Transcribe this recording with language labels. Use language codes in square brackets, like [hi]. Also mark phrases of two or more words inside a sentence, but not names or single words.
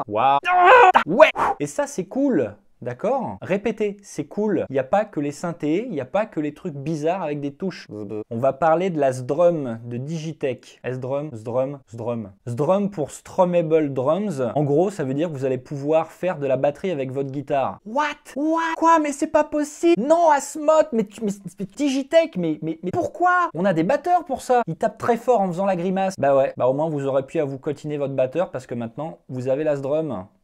[fr] Waouh. Ouais. Et ça, c'est cool. D'accord? Répétez, c'est cool. Il n'y a pas que les synthés, il n'y a pas que les trucs bizarres avec des touches. On va parler de la S-Drum de Digitech. S-Drum, S-Drum, S-Drum. S-Drum pour Strummable Drums. En gros, ça veut dire que vous allez pouvoir faire de la batterie avec votre guitare. What? Quoi? Mais c'est pas possible! Non, Asmod, mais Digitech, mais pourquoi? On a des batteurs pour ça. Ils tapent très fort en faisant la grimace. Bah ouais, bah au moins vous aurez pu à vous coltiner votre batteur parce que maintenant, vous avez la S-Drum.